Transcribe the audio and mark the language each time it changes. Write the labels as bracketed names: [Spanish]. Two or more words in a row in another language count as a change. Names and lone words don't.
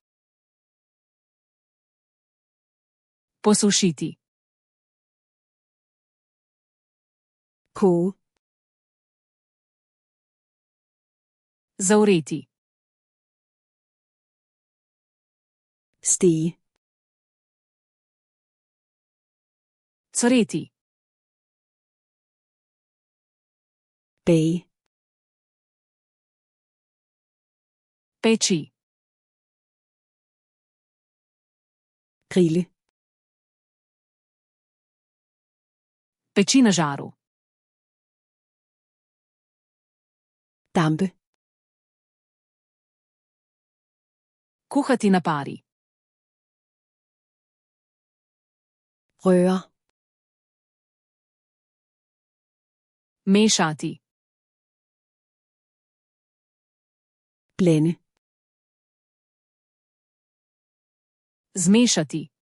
[Slovenian] Posušiti. [Danish] Koge. [Slovenian] Zavreti. [Danish] Stege. [Slovenian] Cvreti. [Danish] Bage. [Slovenian] Peči. [Danish] Grille. [Slovenian] Peči na žaru. [Danish] Dampe. [Slovenian] Kuhati na pari. [Danish] Røre. [Slovenian] Mešati. [Danish] Blande. [Slovenian] Zmešati.